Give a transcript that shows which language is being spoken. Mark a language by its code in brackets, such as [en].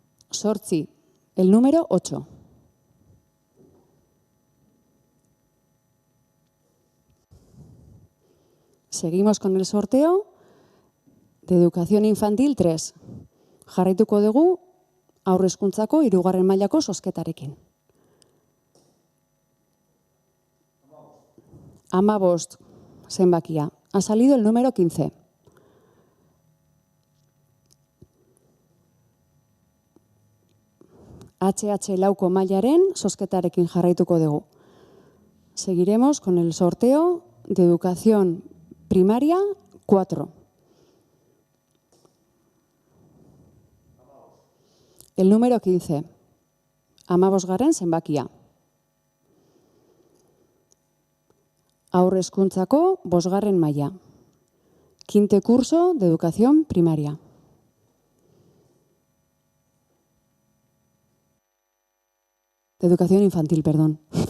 [es] Sortzi, el número 8. Seguimos con el sorteo de Educación Infantil 3. [eu] Jarraituko dugu haur hezkuntzako 3. mailako zozketarekin. 15 zenbakia. [es] Ha salido el número 15. [eu] HH4 mailaren zozketarekin jarraituko dugu. [es] Seguiremos con el sorteo de Educación Primaria 4. El número 15. [eu] 15 zenbakia. Haur hezkuntzako 5. maila. [es] Quinto curso de educación primaria. De educación infantil, perdón.